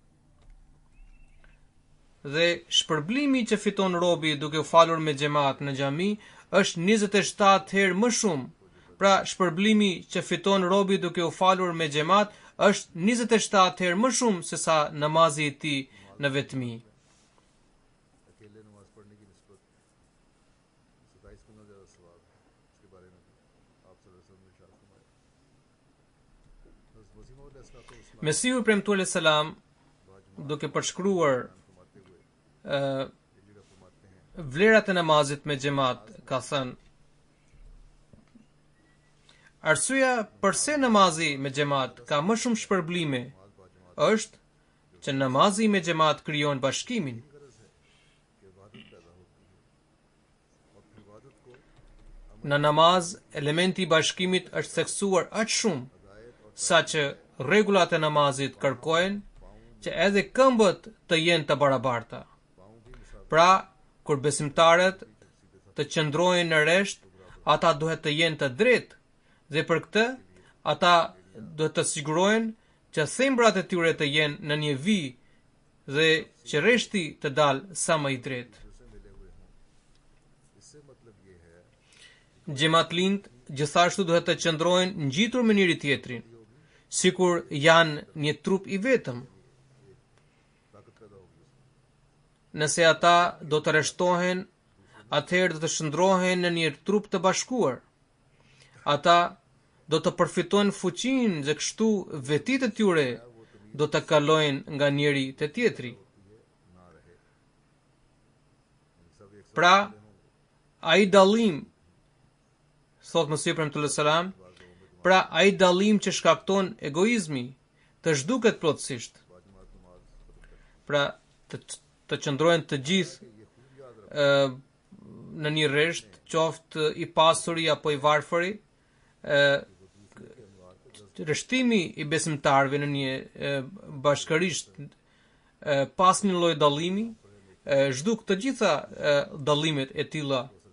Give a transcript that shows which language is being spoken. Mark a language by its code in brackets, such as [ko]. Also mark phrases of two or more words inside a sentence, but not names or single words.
[sq] Dhe shpërblimi që fiton robi duke u falur me xhamat në xhami është 27 herë më shumë. Pra shpërblimi që fiton robi duke u falur me xhamat është 27 herë më shumë se sa namazi i tij në vetmi. [ur] اکیلے نماز پڑھنے کی نسبت 27 گنا زیادہ ثواب ہے. اس کے بارے میں آپ [ar] صلى الله عليه وسلم [ur] نے ارشاد فرمایا۔ حضرت مسیح موعود علیہ السلام [sq] Mesiu i premtuar selam duke përshkruar [ur] فرماتے ہوئے ایک جگہ فرماتے ہیں, [sq] vlerat e namazit me xhamat ka thënë: Arsyeja pse namazi me xhamat ka më shumë shpërblime është që namazi me xhamat krijon bashkimin. [ur] کہ عبادت پیدا ہوتی ہے اور پھر عبادت کو [sq] Në namaz, elementi i bashkimit është theksuar aq shumë sa që rregullat e namazit kërkojnë që edhe këmbët të jenë të barabarta. Pra, kur besimtarët të qëndrojnë në rresht, ata duhet të jenë të drejtë dhe për këtë ata duhet të sigurohen që thembrat e tyre të jenë në një vijë dhe që rreshti të dalë sa më i drejtë. [ur] اس سے مطلب یہ ہے [sq] Xhamatlind gjithashtu duhet të qëndrojnë ngjitur me njëri tjetrin, sikur janë një trup i vetëm. [ur] طاقت پیدا ہوگی اس میں. [sq] Nëse ata do të rreshtohen, atëherë do të shndrohen në një trup të bashkuar. Ata do të përfitojnë fuqinë dhe kështu vetit e tyre do të kalojnë nga njëri te tjetri. [ur] نہ رہے سب ایک [sq] Pra, ai dallim, thot Mesiu premtuar selam, pra ai dallim që shkakton egoizmi, të zhduket plotësisht. [ur] باجماعت نماز [sq] Pra, të qëndrojnë të gjithë në një rresht, qoftë i pasuri apo i varfëri, rreshtimi i besimtarëve në një bashkërisht pas një lloj dallimi, zhduk të gjitha dallimet e tilla.